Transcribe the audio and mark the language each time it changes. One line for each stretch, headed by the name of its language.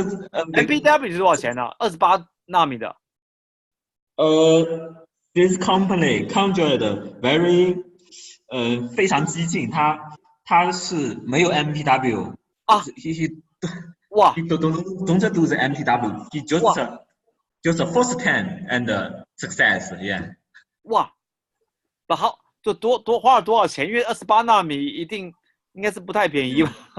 Chinese: MPW 是多少钱呢？28纳米的。
English: This company Kendryte very
Chinese: 非常激进，它是没有 MPW 啊。哇
English: He don't do the MPW. He just first time and success. Yeah.
Chinese: 哇，好，就多花了多少钱？因为28纳米应该是不太便宜吧？